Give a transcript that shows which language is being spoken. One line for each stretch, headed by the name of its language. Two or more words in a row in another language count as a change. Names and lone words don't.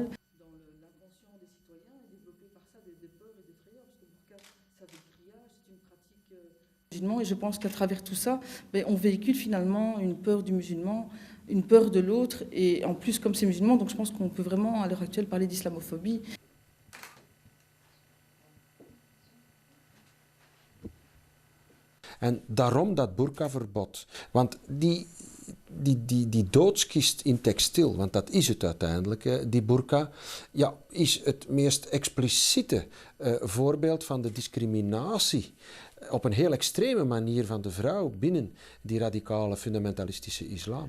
French: L'intention des citoyens est développée par ça des peurs et des frayeurs, parce que le burqa, ça veut dire grillage, c'est une pratique musulmane, et je pense qu'à travers tout ça, on véhicule finalement une peur du musulman, une peur de l'autre, et en plus comme c'est musulman, donc je pense qu'on peut vraiment à l'heure actuelle parler d'islamophobie.
Dutch: En daarom dat burkaverbod. Want die doodskist in textiel, want dat is het uiteindelijk, die burka, ja, is het meest expliciete voorbeeld van de discriminatie op een heel extreme manier van de vrouw binnen die radicale fundamentalistische islam.